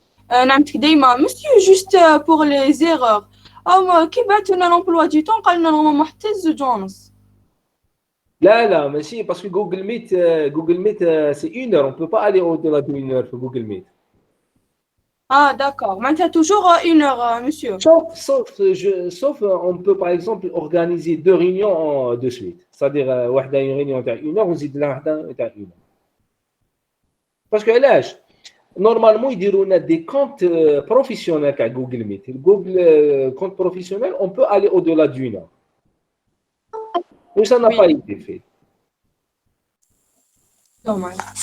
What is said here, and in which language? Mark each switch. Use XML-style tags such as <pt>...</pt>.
<ar>نعمتك دايما مسيو جوست بور لي زيرور او كي بعثوا لنا لومبلوا دو طون قال لنا نورمالمون حتى الزوج ونص.</ar> <fr>لا mais si parce que Google Meet c'est 1 heure, on peut pas aller au-delà d'1 heure sur Google Meet.</fr> <ar>D'accord معناتها توجور 1 heure مسيو.</ar> <fr>Sauf on peut par exemple organiser 2 réunions de suite. C'est-à-dire واحده une réunion تاع 1 heure</fr> <ar>ونزيد لها واحده</ar> <fr>تاع 1 heure. Parce que علاش normalement</fr> <ar>يديروا لنا</ar> <fr>des comptes professionnels à Google Meet. Google compte professionnel, on peut aller au-delà d'1 heure. Mais ça n'a pas été fait. Dommage.</fr>